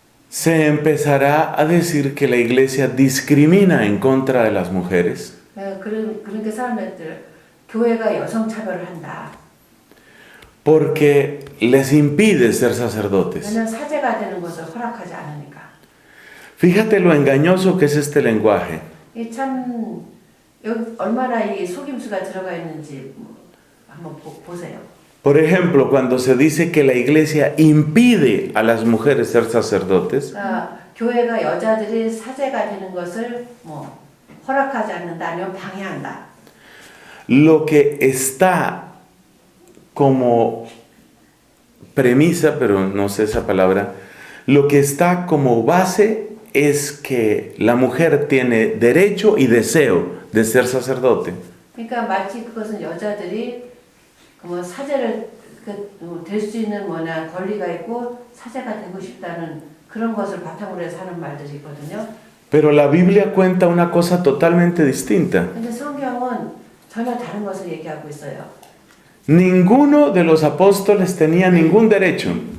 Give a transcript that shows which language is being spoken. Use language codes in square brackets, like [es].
[es] Se empezará a decir que la iglesia discrimina en contra de las mujeres. [ko] 그러니까 사람들 교회가 여성 차별을 한다. [es] Porque les impide ser sacerdotes. [ko] 왜냐면 사제가 되는 것을 허락하지 않으니까. [es] Fíjate lo engañoso que es este lenguaje. [ko] 이 참 여기 얼마나 이 속임수가 들어가 있는지 한번 보세요. [es] Por ejemplo, cuando se dice que la iglesia impide a las mujeres ser sacerdotes, [ko] 교회가 여자들이 사제가 되는 것을 허락하지 않는다 아니면 방해한다. [es] lo que está como premisa, pero no sé esa palabra, lo que está como base es que la mujer tiene derecho y deseo de ser sacerdote. [ko] 그러니까 마치 그것은 여자들이 사제를 될 수 있는 권리가 있고 사제가 되고 싶다는 그런 것을 바탕으로 해서 하는 말들이 있거든요. [es] Pero la Biblia cuenta una cosa totalmente distinta. [ko] 근데 성경은 전혀 다른 것을 얘기하고 있어요. [es] Ninguno de los apóstoles tenía ningún derecho.